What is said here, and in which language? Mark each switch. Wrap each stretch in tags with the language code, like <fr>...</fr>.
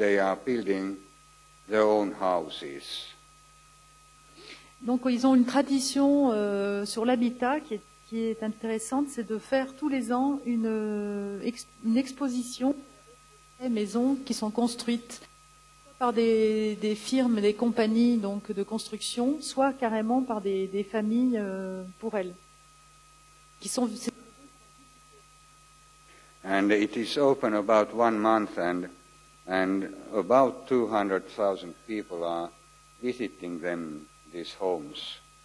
<en>They are building their own houses.</en> <fr>Donc ils ont une tradition sur l'habitat qui est intéressante, c'est de faire tous les ans une exposition des maisons qui sont construites par des firmes, des compagnies donc de construction, soit carrément par des familles pour elles, qui sont.</fr> <en>And it is open about 1 month, and about 200,000 people are visiting them, these homes.</en>